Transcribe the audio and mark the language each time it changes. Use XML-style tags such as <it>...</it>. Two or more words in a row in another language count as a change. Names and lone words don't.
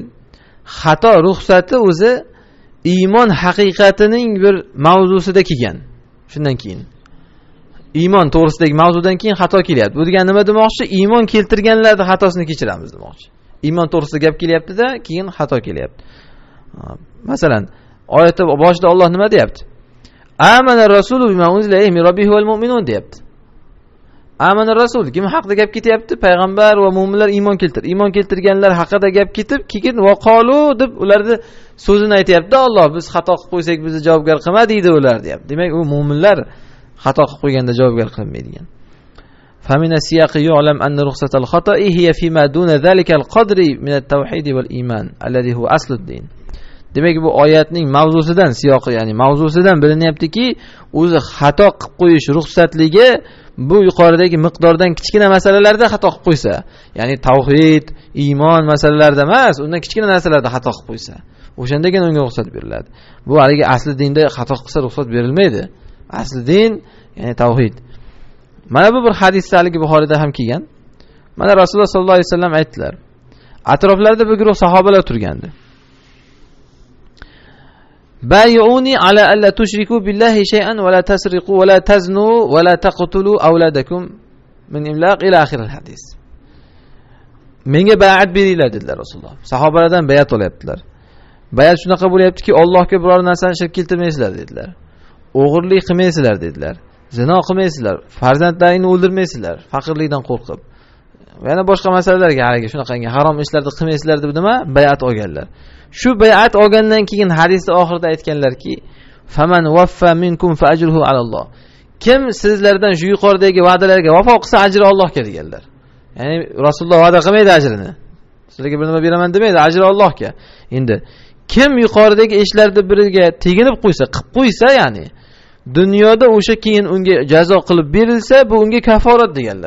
<uz>Xato ruxsati o'zi iymon haqiqatining bir mavzusida kelgan. Shundan keyin iymon to'g'risidagi mavzudan keyin xato kelyapti. Bu degani nima demoqchi? Iymon keltirganlarning xatosini kechiramiz demoqchi. Iymon to'g'risida gap kelyapti-da, keyin xato kelyapti. Masalan, oyatda boshida Alloh nima deyapti?</uz> <ar>آمن الرسول بما أنزل إليه من ربه والمؤمنون deyapti. آمن الرسول,</ar> <uz>kim haqida gap ketyapti? Payg'ambar va mu'minlar iymon keltir. Iymon keltirganlar haqida gap ketib, keyin</uz> <ar>وقالوا</ar> <uz>deb ularni so'zini aytayapti. Alloh biz xato qilib qo'ysak bizni javobgar qilma deydi ular deyapti. Demak, u mu'minlar xato qilib qo'yganda javobgar qilmaydigan.</uz> <ar>فمن السياق يعلم أن رخصة الخطأ هي فيما دون ذلك القدر من التوحيد والإيمان الذي هو أصل الدين.</ar> <uz>Demak bu oyatning mavzusidan, siyoqi ya'ni mavzusidan bilinyaptiki, o'zi xato qilib qo'yish ruxsatligi bu yuqoridagi miqdordan kichkina masalalarda xato qilib qo'ysa, ya'ni tavhid, iymon masalalarida emas, undan kichkina narsalarda xato qilib qo'ysa, o'shandagina unga ruxsat beriladi. Bu haligi asli dinda xato qilsa ruxsat berilmaydi. Asli din, ya'ni tavhid. Mana bu bir hadisda haligi Buxoriyda ham kelgan. Mana Rasululloh</uz> <ar>صلى الله عليه وسلم</ar> <uz>aytdilar. Atroflarida bir guruh sahobalar turgandi.</uz> <ar>بايعوني على ألا تشركوا بالله شيئا ولا تسرقوا ولا تزنوا ولا تقتلوا أولادكم من إملاق إلى آخر الحديث.</ar> <uz>Menga bay'at beringlar dedilar Rasululloh. Sahobalardan bay'at olyaptilar. Bay'at shunaqa bo'lyaptiki, Allohga biror narsani shirk keltirmaysizlar dedilar. O'g'irlik qilmaysizlar dedilar. Zino qilmaysizlar, farzandlaringni o'ldirmaysizlar, faqirlikdan qo'rqib. Yana boshqa masalalarga haligi shunaqangi harom ishlarni qilmaysizlar deb nima? Bay'at olganlar. Shu bay'at olgandan keyin hadisning oxirida aytganlarki,</uz> <ar>فمن وفى منكم فأجره على الله.</ar> <uz>Kim sizlardan shu yuqoridagi va'dalarga vafo qilsa, ajri Allohga deganlar. Ya'ni Rasululloh va'da qilmaydi ajrini. Sizlarga bir nima beraman demaydi, ajri Allohga. Endi kim yuqoridagi ishlarni biriga teginib qo'ysa, qilib qo'ysa, ya'ni dunyoda o'sha keyin unga jazo qilib berilsa, bu unga kaforat deganlar.</uz>